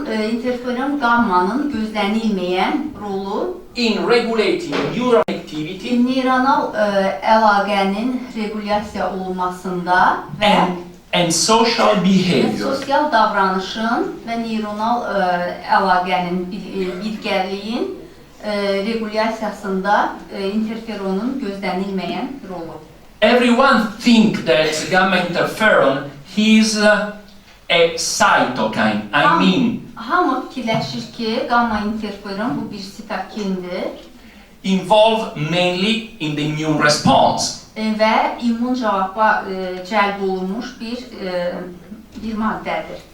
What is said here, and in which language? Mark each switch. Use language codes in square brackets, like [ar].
[az] Interferon gammanın gözlənilməyən rolu [en] in regulating neuron activity [az] neyronal əlaqənin regulyasiya olunmasında və [en] and social behavior. [az] sosial davranışın və neyronal əlaqənin birgəliyin regulyasiyasında interferonun gözlənilməyən rolu. [en] Everyone think that gamma interferon is a cytokine. I mean, [az] Hamı fikirləşir ki, gamma interferon bu bir sitokindir [en] involved mainly in the immune response. [az] və immun cavaba cəlb olunmuş bir maddədir.